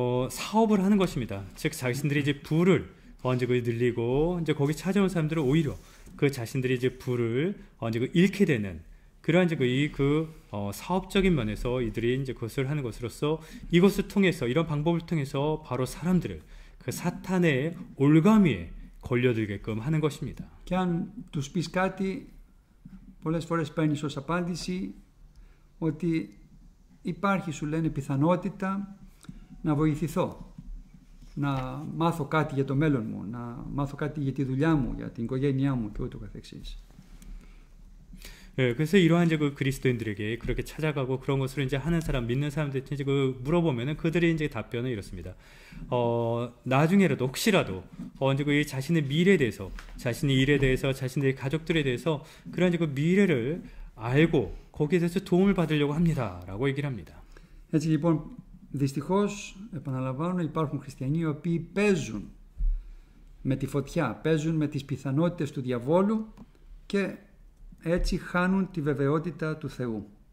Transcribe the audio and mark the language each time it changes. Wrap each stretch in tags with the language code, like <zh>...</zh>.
<ko>사업을 하는 것입니다. 즉 자신들이 이제 부를 이제 늘리고 이제 거기 찾아온 사람들은 오히려 그 자신들이 이제 부를 이제 잃게 되는 그러한 이제 사업적인 면에서 이들이 이제 그것을 하는 것으로서 이것을 통해서 이런 방법을 통해서 바로 사람들을 그 사탄의 올가미에 걸려들게끔 하는 것입니다.</ko> <el>Και αν τους πεις κάτι, πολλές φορές παίρνεις ως απάντηση ότι υπάρχει, σου λένε, πιθανότητα να βοηθηθώ, να μάθω κάτι για το μέλλον μου, να μάθω κάτι για τη δουλειά μου, για την οικογένειά μου και ούτω καθεξής.</el> <ko>그래서 이러한 이제 그리스도인들에게 그렇게 찾아가고 그런 것을 이제 하는 사람, 믿는 사람들한테 이제 물어보면은 그들이 이제 답변은 이렇습니다. 나중에라도 혹시라도 이제 자신의 미래에 대해서, 자신의 일에 대해서, 자신의 가족들에 대해서 그런 이제 미래를 알고 거기에 대해서 도움을 받으려고 합니다라고 얘기를 합니다.</ko> <el>Έτσι λοιπόν, δυστυχώς, επαναλαμβάνω, υπάρχουν χριστιανοί οι οποίοι παίζουν με τη φωτιά, παίζουν με τις πιθανότητες του διαβόλου και έτσι χάνουν τη βεβαιότητα του Θεού.</el>